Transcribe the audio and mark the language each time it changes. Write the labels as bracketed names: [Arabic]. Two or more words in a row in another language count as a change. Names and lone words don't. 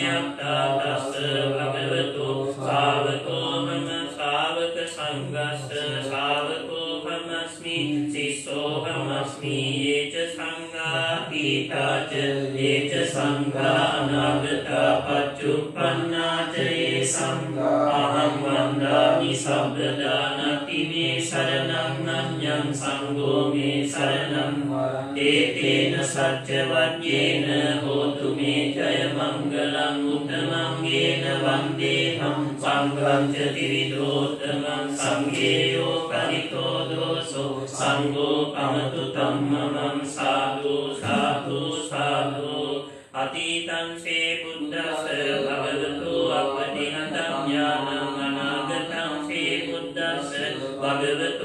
[Pali] අත්තා තස්ස භගවතු ශාවකෝ මම ශාවක සංඝස්ස ශාවකෝ වමස්මි සිස්සෝ වමස්මි යේච සංඝා පීතාච යේච සංඝා අනාගතා පච්චුප්පන්නාච යේ සංඝා අහං වන්දාමි සබ්බදා නති මේ සරණං අඤ්ඤං සංඝෝ මේ සරණං ඒතේන සච්ච වජ්ජේන හෝතු මේ ජය මංගලං උත්තමං ගේන වන්දේහං සංඝං ච ත්‍රිවිධෝත්තමං සංඝේයෝ කලිතෝ දෝසෝ සංඝෝ පමතු ධම්මං සාදු සාදු සාදු අතීතං සේ බුද්දස්ස භගවතු අපටිහතං ඥානං අනාගතං සේ බුද්දස්ස භගවතු